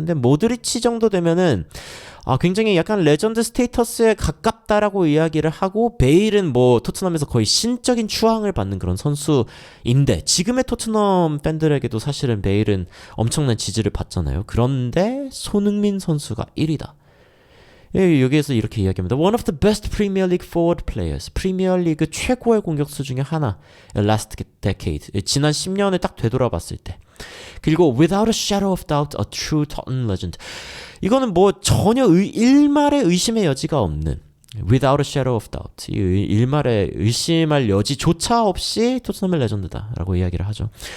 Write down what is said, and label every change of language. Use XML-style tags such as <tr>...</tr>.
<ko>근데 모드리치 정도 되면은 굉장히 약간 레전드 스테이터스에 가깝다라고 이야기를 하고, 베일은 뭐 토트넘에서 거의 신적인 추앙을 받는 그런 선수인데, 지금의 토트넘 팬들에게도 사실은 베일은 엄청난 지지를 받잖아요. 그런데 손흥민 선수가 1위다. 여기에서 이렇게 이야기합니다.</ko> <en>One of the best Premier League forward players.</en> <ko>프리미어리그 최고의 공격수 중에 하나.</ko> <en>Last decade.</en> <ko>지난 10년을 딱 되돌아봤을 때.</ko> <en>그리고 without a shadow of doubt, a true Tottenham legend.</en> <ko>이거는 뭐 전혀 일말의 의심의 여지가 없는,</ko> <en>without a shadow of doubt,</en> <ko>일말의 의심할 여지조차 없이 토트넘의 레전드다라고 이야기를 하죠.</ko>